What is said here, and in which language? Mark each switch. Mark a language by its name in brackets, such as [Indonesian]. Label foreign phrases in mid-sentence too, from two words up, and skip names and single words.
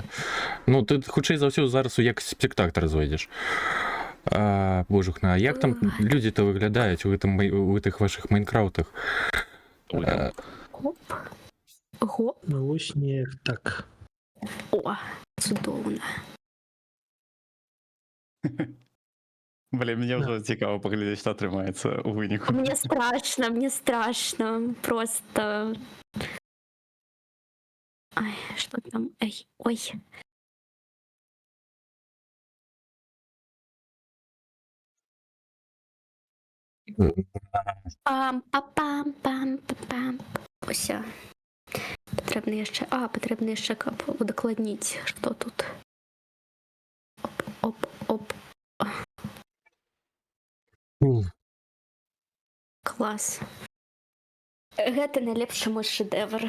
[Belarusian] Ну, ты хутчэй за ўсё зараз у як спектакль зойдзеш. Божухна, а як там людзі-то выглядаюць у гэтых вашых майнкрафтах? Оп. Гоп. Ну, вось неяк так. О, цудоўна. [Ukrainian] Блін, мені вже цікаво поглядіти, що [Belarusian] атрымаецца у выніку. [Russian] Мне страшно, просто... Ай, что там? Ой. Пам-па-пам-пам-пам. [Belarusian] Усё. Патрэбна яшчэ каб удакладніць, што тут. Оп. Клас. Гэта найлепшы мой шэдэвр.